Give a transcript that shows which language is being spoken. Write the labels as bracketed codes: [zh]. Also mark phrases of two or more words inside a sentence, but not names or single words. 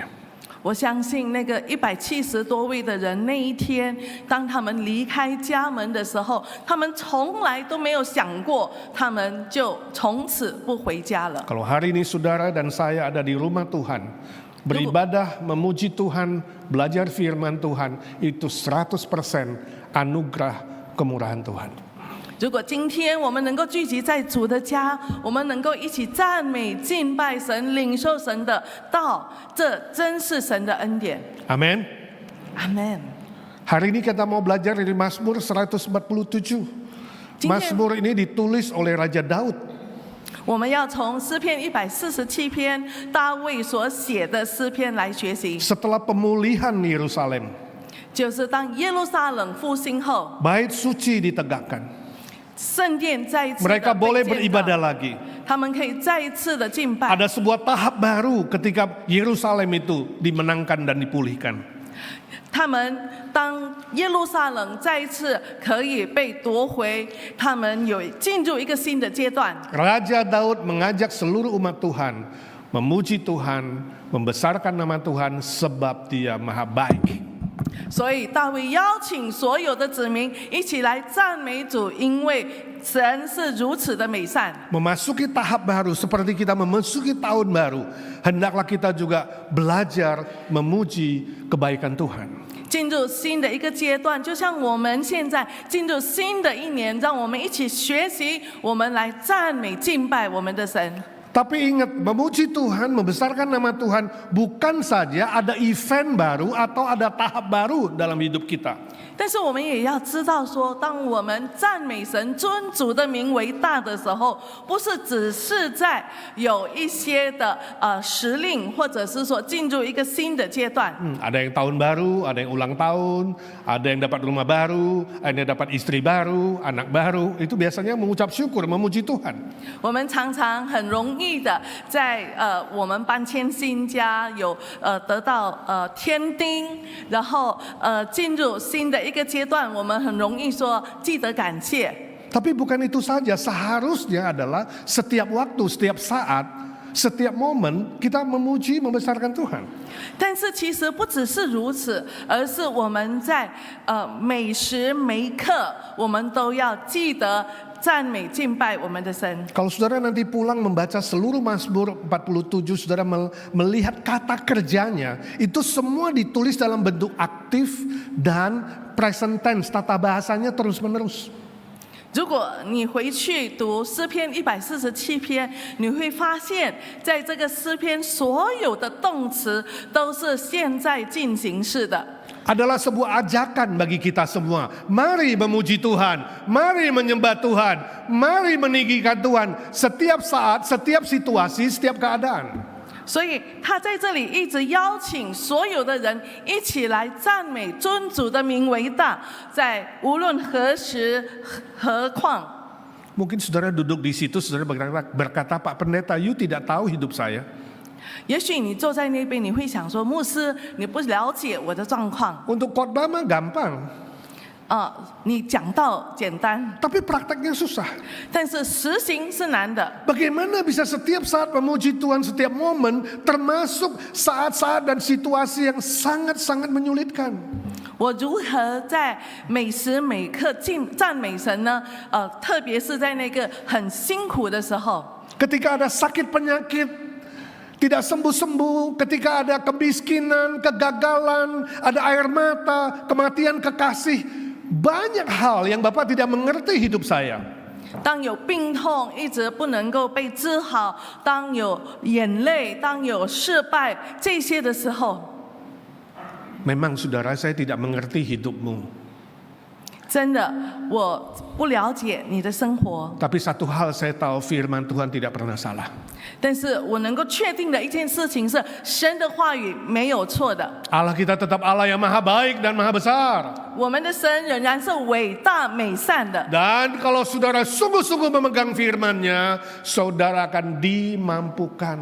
[zh] 我相信那个170多位的人，那一天当他们离开家门的时候，他们从来都没有想过，他们就从此不回家了。 [id] Kalau hari ini saudara dan saya ada di rumah Tuhan, beribadah, memuji Tuhan, belajar firman Tuhan, itu 100% anugerah kemurahan Tuhan. [zh] 如果今天我们能够聚集在主的家，我们能够一起赞美、敬拜神、领受神的道，这真是神的恩典。 [id] Amin. [zh] 阿门。 [id] Hari ini kita mau belajar dari Mazmur 147. Mazmur ini ditulis oleh Raja Daud. [zh] 我们要从诗篇147篇大卫所写的诗篇来学习， [id] Setelah pemulihan Yerusalem, [zh] 就是当耶路撒冷复兴后， [id] bait suci ditegakkan. [zh] 圣殿再一次的 [id] Mereka boleh [zh] 被建造 [id] beribadah lagi. [zh] 他们可以再一次的敬拜。 [id] Ada sebuah tahap baru ketika Yerusalem itu dimenangkan dan dipulihkan. [zh] 他们当耶路撒冷再一次可以被夺回，他们有进入一个新的阶段。 [id] Raja Daud mengajak seluruh umat Tuhan memuji Tuhan, membesarkan nama Tuhan sebab Dia Maha Baik. [zh] 所以大卫邀请所有的子民一起来赞美主，因为神是如此的美善。 [id] Memasuki tahap baru seperti kita memasuki tahun baru, hendaklah kita juga belajar memuji kebaikan Tuhan. [zh] 进入新的一个阶段，就像我们现在进入新的一年，让我们一起学习，我们来赞美敬拜我们的神。 [id] Tapi ingat, memuji Tuhan, membesarkan nama Tuhan bukan saja ada event baru atau ada tahap baru dalam hidup kita. [zh] 但是我们也要知道说，当我们赞美神、尊主的名为大的时候，不是只是在有一些的时令，或者是说进入一个新的阶段。 [id] Ada yang tahun baru, ada yang ulang tahun, ada yang dapat rumah baru, ada yang dapat istri baru, anak baru. Itu biasanya mengucap syukur, memuji Tuhan. [zh] 我们常常很容易的在我们搬迁新家，有得到添丁，然后进入新的一个阶段，我们很容易说记得感谢。 [id] Tapi bukan itu saja, seharusnya adalah setiap waktu, setiap saat, setiap momen kita memuji, membesarkan Tuhan. [zh] 但是其实不只是如此，而是我们在每时每刻，我们都要记得赞美敬拜我们的神。 [id] Kalau saudara nanti pulang membaca seluruh Mazmur 47, saudara melihat kata kerjanya, itu semua ditulis dalam bentuk aktif dan [en] present tense, [id] tata bahasanya terus-menerus. [zh] 如果你回去读诗篇147篇，你会发现在这个诗篇所有的动词都是现在进行式的。 [id] Adalah sebuah ajakan bagi kita semua. Mari memuji Tuhan, mari menyembah Tuhan, mari meninggikan Tuhan setiap saat, setiap situasi, setiap keadaan. [zh] 所以他在这里一直邀请所有的人一起来赞美尊主的名为大，在无论何时何况。 [id] Mungkin saudara duduk di situ, saudara berkata, Pak Pendeta, you tidak tahu hidup saya. [zh] 也许你坐在那边，你会想说，牧师，你不了解我的状况。 [id] Untuk khotbah mah gampang, [zh] 你讲道简单， [id] tapi prakteknya susah. [zh] 但是实行是难的。 [id] Bagaimana bisa setiap saat memuji Tuhan, setiap momen, termasuk saat-saat dan situasi yang sangat-sangat menyulitkan. [zh] 我如何在每时每刻赞美神呢？特别是在那个很辛苦的时候， [id] Ketika ada sakit penyakit, tidak sembuh-sembuh, ketika ada kemiskinan, kegagalan, ada air mata, kematian kekasih, banyak hal yang Bapak tidak mengerti hidup saya. [zh] 当有病痛一直不能够被治好，当有眼泪，当有失败这些的时候， [id] Memang saudara, saya tidak mengerti hidupmu. [zh] 真的我不了解你的生活， [id] Tapi satu hal saya tahu, firman Tuhan tidak pernah salah. [zh] 但是我能够确定的一件事情是，神的话语没有错的。 [id] Allah kita tetap Allah yang maha baik dan maha besar. [zh] 我们的神仍然是伟大美善的。 [id] Dan kalau saudara sungguh-sungguh memegang firman-Nya, saudara akan dimampukan.